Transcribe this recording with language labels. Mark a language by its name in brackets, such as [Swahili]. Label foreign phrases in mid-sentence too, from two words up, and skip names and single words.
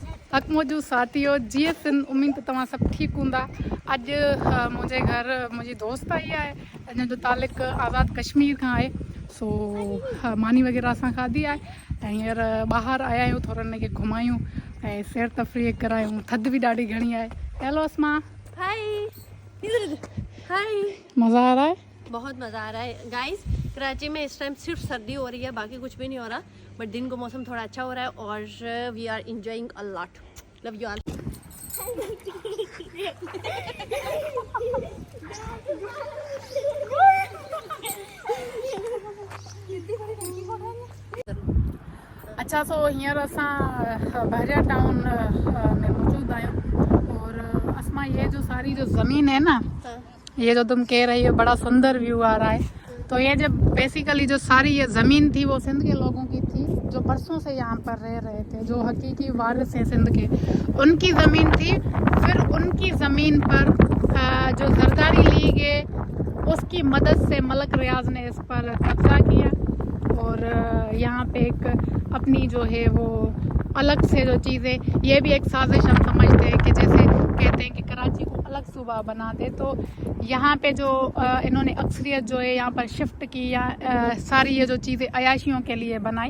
[Sindhi] अकमोजू साथियों जीअं सिंध उम्मीद तव्हां सभु ठीकु हूंदा। अॼु मुंहिंजे घर मुंहिंजी दोस्त आई आहे हिन जो तालुक़ु आज़ाद कश्मीर खां आहे। सो मानी वग़ैरह असां खाधी आहे ऐं हींअर ॿाहिरि आया आहियूं, थोरो हिनखे घुमायूं ऐं सैर तफ़रीह करायूं। थधि बि ॾाढी घणी आहे। हेलो अस्मा, हाय हाय। [Urdu] مزہ آ رہا ہے? بہت مزہ آ رہا ہے گائز. کراچی میں اس ٹائم صرف سردی ہو رہی ہے، باقی کچھ بھی نہیں ہو رہا، بٹ دن کو موسم تھوڑا اچھا ہو رہا ہے اور [English] We are enjoying a lot. Love you all. [Sindhi] अच्छा, सो हींअर असां बहरिया टाउन में मौजूद आहियूं [Urdu] اور اسما یہ جو ساری جو زمین ہے نا، یہ جو تم کہہ رہی ہو بڑا سندر ویو آ رہا ہے، تو یہ جب بیسکلی جو ساری یہ زمین تھی وہ سندھ کے لوگوں کی تھی جو برسوں سے یہاں پر رہ رہے تھے، جو حقیقی وارث ہیں سندھ کے، ان کی زمین تھی. پھر ان کی زمین پر جو زرداری لیگ ہے اس کی مدد سے ملک ریاض نے اس پر قبضہ کیا اور یہاں پہ ایک اپنی جو ہے وہ الگ سے جو چیزیں، یہ بھی ایک سازش ہم سمجھتے ہیں کہ جیسے کہتے ہیں کہ کراچی کو الگ صوبہ بنا دے، تو یہاں پہ جو انہوں نے اکثریت جو ہے یہاں پر شفٹ کی یا ساری یہ جو چیزیں عیاشیوں کے لیے بنائی.